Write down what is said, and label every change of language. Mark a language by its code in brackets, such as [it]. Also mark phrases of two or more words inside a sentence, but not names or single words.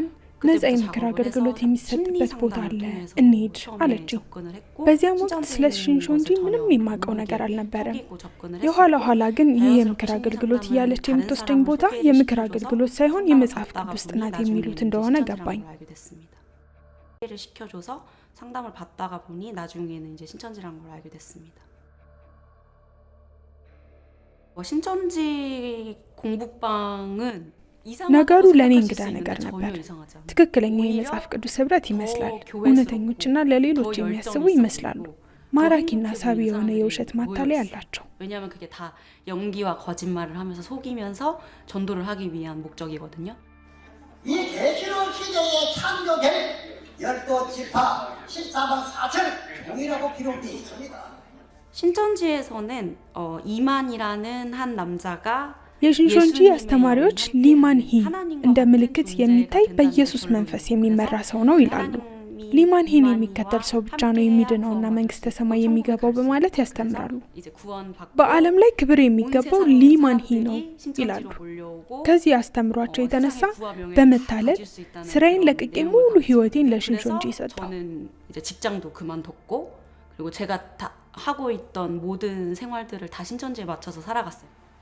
[am] ነጻ የምክር አገልግሎት የሚሰጥበት ቦታ አለ እንሂድ አለችኝ። በዚያም ወቅት ስለ ሽንቾንጂ ምንም የማውቀው ነገር አልነበረም። የኋላ ኋላ ግን ይህ የምክር አገልግሎት እያለች የምትወስደኝ ቦታ የምክር አገልግሎት ሳይሆን የመጽሐፍ ቅዱስ ጥናት የሚሉት እንደሆነ ገባኝ። [ko] 상담을 받다가 보니 나중에는 이제 신천지라는 걸 알게 됐습니다. 신천지 공부방은 [am] ነገሩ ለኔ እንግዳ ነገር ነበር። ትክክለኛ የመጽሐፍ ቅዱስ ህብረት ይመስላል። እውነተኞችና ለሌሎች የሚያስቡ ይመስላሉ። ማራኪና ሳቢ የሆነ የውሸት ማታለያ አላቸው። [ko] 왜냐면 그게 다 연기와 거짓말을 하면서 속이면서 전도를 하기 위한 목적이거든요. 이 계시록 시대의 창조될 12지파 14만 4천 종이라고 기록되어 있습니다. 신천지에서는 이만이라는 한 남자가 [am] የሽንቾንጂ አስተማሪዎች ሊማን ሂ እንደ ምልክት የሚታይ በኢየሱስ መንፈስ የሚመራ ሰው ነው ይላሉ። ሊማን ሂን የሚከተል ሰው ብቻ ነው የሚድነውና መንግስተ ሰማይ የሚገባው በማለት ያስተምራሉ። በዓለም ላይ ክብር የሚገባው ሊማን ሂ ነው ይላሉ። ከዚህ አስተምሯቸው የተነሳ በመታለል ስራዬን ለቅቄ ሙሉ ህይወቴን ለሽንቾንጂ ሰጠው። [ko] 직장도 그만뒀고 그리고 제가 다 하고 있던 모든 생활들을 다 신천지에 맞춰서 살아갔어요.